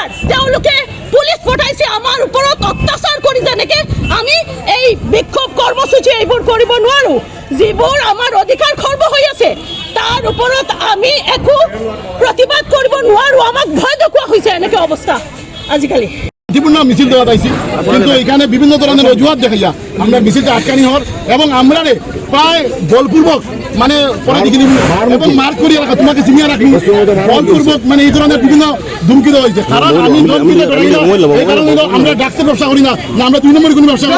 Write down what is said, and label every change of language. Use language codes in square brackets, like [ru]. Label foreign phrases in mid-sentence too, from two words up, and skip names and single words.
[as] তেওঁলোকে পুলিচ পঠাইছে আমাৰ ওপৰত অত্যাচাৰ কৰি। যেনেকে আমি এই বিক্ষোভ কৰ্মসূচী এইবোৰ কৰিব নোৱাৰো, যিবোৰ আমাৰ অধিকাৰ খৰ্ব হৈ আছে, তাৰ ওপৰত আমি একো প্ৰতিবাদ কৰিব নোৱাৰো। আমাক ভয় দেখুওৱা হৈছে। এনেকে অৱস্থা আজিকালি। [bn] শান্তিপূর্ণ মিছিল দেওয়া পাইছি, কিন্তু এখানে বিভিন্ন ধরনের অজুহাত দেখা যায়। আমরা মিছিলটা আটকানি হওয়ার এবং আমরা প্রায় বলপূর্বক মানে পরে দেখে নিব এবং মার্ক করিয়ে রাখা, তোমাকে চিনিয়ে রাখি বলপূর্বক, মানে এই ধরনের বিভিন্ন ধুমকি দেওয়া হয়েছে। কারণ আমি এই কারণে আমরা ড্রাগসের ব্যবসা করি না, না আমরা 2 নম্বরের কোনো ব্যবসা করি।